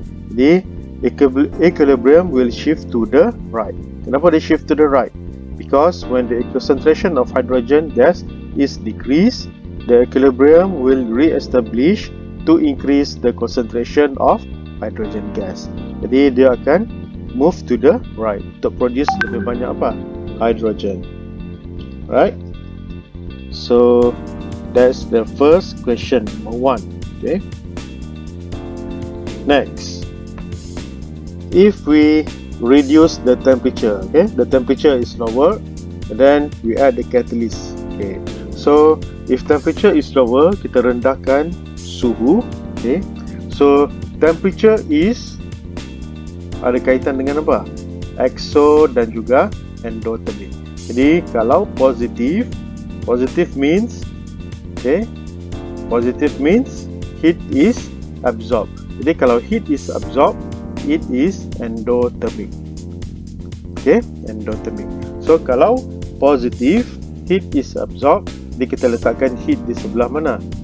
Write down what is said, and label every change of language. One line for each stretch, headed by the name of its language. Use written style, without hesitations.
English: The equilibrium will shift to the right.
Indonesian: Kenapa dia
English: shift to the right? Because when the concentration of hydrogen gas is decreased, the equilibrium will re-establish to increase the concentration of hydrogen gas.
Indonesian: Jadi dia akan
English: move to the right
Indonesian: untuk produce lebih banyak apa?
English: Hydrogen. Right? So that's the first question, number 1. Okay. Next, if we reduce the temperature, okay, the temperature is lower, and then we add the catalyst. Okay, so if temperature is lower,
Indonesian: kita rendahkan suhu.
English: Okay, so temperature is
Indonesian: ada kaitan dengan apa? Exo dan juga endothermic. Jadi kalau
English: positive means, okay, positive means heat is absorbed.
Indonesian: Jadi kalau
English: heat is absorbed, it is endothermic. Okay, endothermic. So kalau positive, heat is absorbed,
Indonesian: jadi kita letakkan heat di sebelah mana?